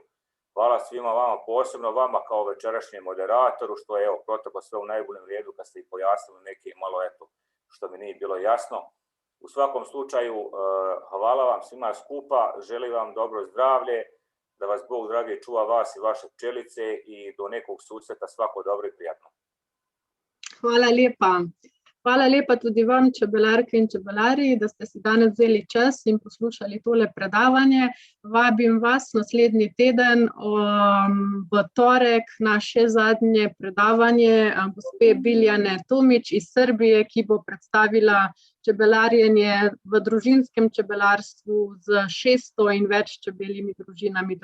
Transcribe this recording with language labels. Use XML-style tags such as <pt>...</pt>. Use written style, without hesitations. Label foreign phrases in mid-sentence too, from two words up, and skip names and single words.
<hr>Hvala svima vama, posebno vama kao večerašnjem moderatoru, što je proteklo sve u najboljem redu kad ste i pojasnili neke malo što mi nije bilo jasno. U svakom slučaju, hvala vam svima skupa, želim vam dobro zdravlje, da vas Bog dragi čuva vas i vaše pčelice i do nekog susreta, svako dobro i prijatno.</hr> <sl>Hvala lepa. Hvala lepa tudi vam, čebelarke in čebelari, da ste si danes vzeli čas in poslušali tole predavanje. Vabim vas naslednji teden v torek na še zadnje predavanje gospe Biljane Tomić iz Srbije, ki bo predstavila čebelarjenje v družinskem čebelarstvu z 600 in več čebeljimi družinami.</sl>